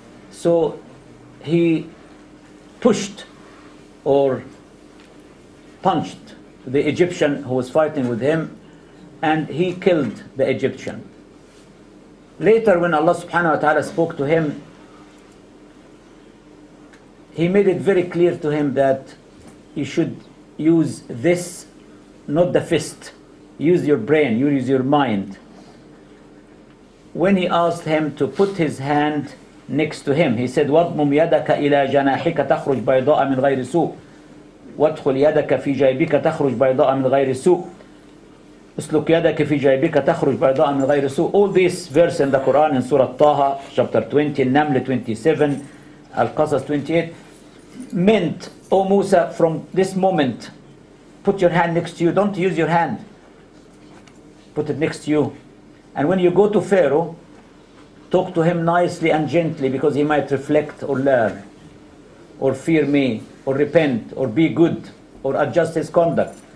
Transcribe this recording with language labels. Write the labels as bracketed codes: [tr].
[en] So he pushed or punched the Egyptian who was fighting with him, and he killed the Egyptian. Later, when Allah subhanahu wa ta'ala spoke to him, He made it very clear to him that you should use this, not the fist. Use your brain, use your mind. When he asked him to put his hand next to him, he said, [ar] وَاضْمُمْ يَدَكَ إِلَى جَنَاحِكَ تَخْرُجْ بَيْضَاءَ مِنْ غَيْرِ سُوءٍ وادخل يدك في جيبك تخرج بيضاء من غير سوء اسلك يدك في جيبك تخرج بيضاء من غير سوء. [en] All these verses in the Quran in Surah Taha, chapter 20, Naml 27, Al-Qasas 28, meant, O Musa, from this moment, put your hand next to you. Don't use your hand. Put it next to you. And when you go to Pharaoh, talk to him nicely and gently, because he might reflect or learn, or fear me, or repent, or be good, or adjust his conduct.